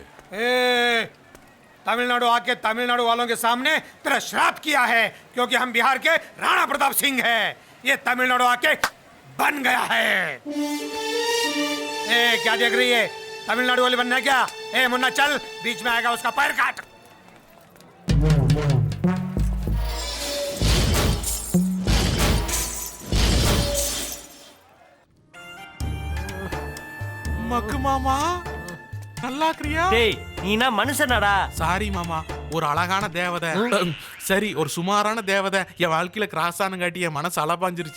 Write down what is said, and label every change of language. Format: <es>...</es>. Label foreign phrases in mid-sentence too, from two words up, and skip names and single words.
<hi>तमिलनाडु आके तमिलनाडु वालों के सामने तेरा श्राप किया है, क्योंकि हम बिहार के राणा प्रताप सिंह हैं. ये तमिलनाडु आके बन गया है. क्या देख रही है? तमिलनाडु वाली बनना क्या? मुन्ना चल, बीच में आएगा उसका पैर काट.</hi> <ta>மக்கு மாமா, நல்லா கிரியா? டேய், நீனா மனுஷனாடா? சாரி மாமா, ஒரு அழகான தேவதை, சரி ஒரு சுமாரான தேவதை என் வாழ்க்கையில கிராஸ் ஆனங்காட்டி என் மனசு அலப்பாஞ்சிருச்சு.</ta>